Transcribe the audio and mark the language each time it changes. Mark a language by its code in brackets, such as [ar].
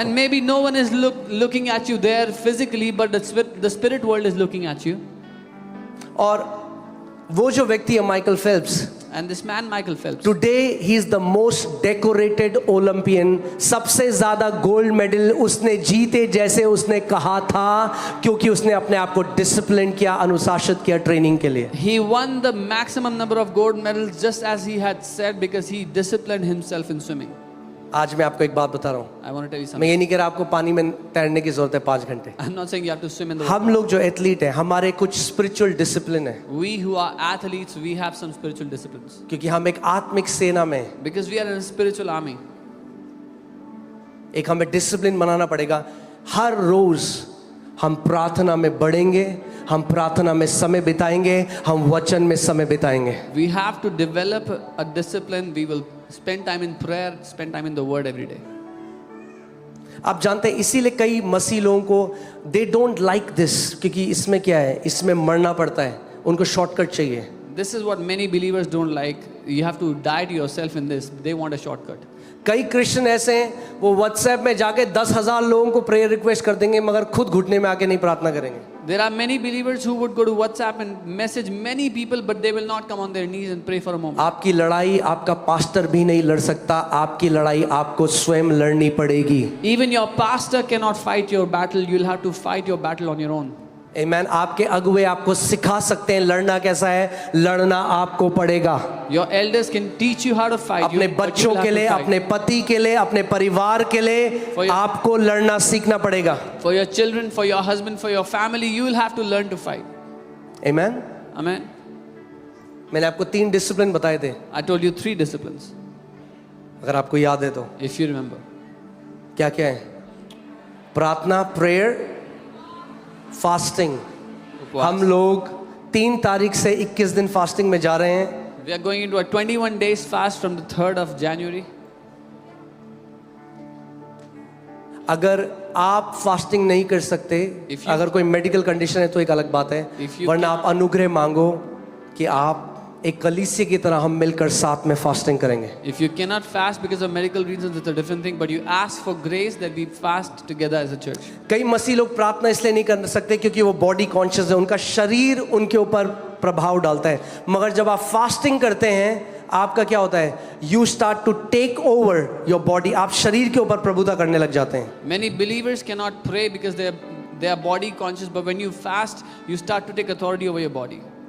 [en] And maybe no one is looking at you there physically, but the spirit world is looking at you. [hi] और वो जो व्यक्ति है Michael Phelps, [en] And this man Michael Phelps, today he is the most decorated Olympian. [hi] सबसे ज्यादा gold medal उसने जीते जैसे उसने कहा था, क्योंकि उसने अपने आप को डिसिप्लिन किया, अनुशासित किया ट्रेनिंग के लिए। [en] he won the maximum number of gold medals just as he had said because he disciplined himself in swimming. [hi] आज मैं आपको एक बात बता रहा हूँ, [en] I want to tell you [hi] मैं [en] something. [hi] ये नहीं कह रहा आपको पानी में तैरने की जरूरत है 5 घंटे। [en] I'm not saying you have to swim in the water. [hi] हम लोग जो एथलीट हैं, हमारे कुछ स्पिरिचुअल डिसिप्लिन है, [en] We who are athletes, we have some spiritual disciplines. [hi] क्योंकि हम एक आत्मिक सेना में हैं। [en] Because we are in a spiritual army. [hi] एक हमें डिसिप्लिन बनाना पड़ेगा। हर रोज हम प्रार्थना में बढ़ेंगे, हम प्रार्थना में समय बिताएंगे, हम वचन में समय बिताएंगे। [en] We have to develop a discipline. We will spend time in prayer, spend time in the word every day. [hi] आप जानते हैं इसीलिए कई मसीह लोगों को [en] they don't like this, [hi] क्योंकि इसमें क्या है, इसमें मरना पड़ता है, उनको शॉर्टकट चाहिए। [en] This is what many believers don't like. You have to die to yourself in this. They want a shortcut. [hi] कई क्रिश्चियन ऐसे हैं, वो व्हाट्सएप में जाके 10,000 लोगों को प्रेयर रिक्वेस्ट कर देंगे, मगर खुद घुटने में आके नहीं प्रार्थना करेंगे। [en] There are many believers who would go to WhatsApp and message many people, but they will not come on their knees and pray for a moment. [hi] आपकी लड़ाई आपका पास्टर भी नहीं लड़ सकता, आपकी लड़ाई आपको स्वयं लड़नी पड़ेगी। [en] Even your pastor cannot fight your battle. You'll have to fight your battle on your own. [hi] आमेन। आपके अगुवे आपको सिखा सकते हैं लड़ना कैसा है, लड़ना आपको पड़ेगा। [en] Your elders can teach you how to fight. [hi] अपने [en] but [hi] बच्चों [en] you'll have [hi] के [en] to [hi] लिए, [en] fight. [hi] अपने पति के लिए, अपने परिवार के लिए [en] For your- [hi] आपको लड़ना सीखना पड़ेगा। [en] For your children, for your husband, for your family, you will have to learn to fight. [hi] Amen. [en] Amen. [hi] मैंने आपको 3 डिसिप्लिन बताए थे, [en] I told you 3 disciplines, [hi] अगर आपको याद है तो। [en] if you remember. [hi] क्या क्या है? प्रार्थना, प्रेयर, फास्टिंग। हम लोग 3 तारीख से 21 दिन फास्टिंग में जा रहे हैं। [en] We are going into a 21 days fast from the 3rd of January. [hi] अगर आप फास्टिंग नहीं कर सकते, [en] If you- [hi] अगर कोई मेडिकल कंडीशन है तो एक अलग बात है, [en] If you [hi] वरना आप अनुग्रह मांगो कि आप एक कलीसिया की तरह हम मिलकर साथ में फास्टिंग करेंगे। [en] If you cannot fast because of medical reasons, it's a different thing, but you ask for grace that we fast together as a church. [hi] कई मसीह लोग प्रार्थना इसलिए नहीं कर सकते क्योंकि वो बॉडी कॉन्शियस है, उनका शरीर उनके ऊपर प्रभाव डालता है। मगर जब आप फास्टिंग करते हैं, आपका क्या होता है, [en] you start to take over your body, [hi] आप शरीर के ऊपर प्रभुता करने लग जाते हैं। [en] Many believers cannot pray because they are body conscious, but when you fast, you start to take authority over your body.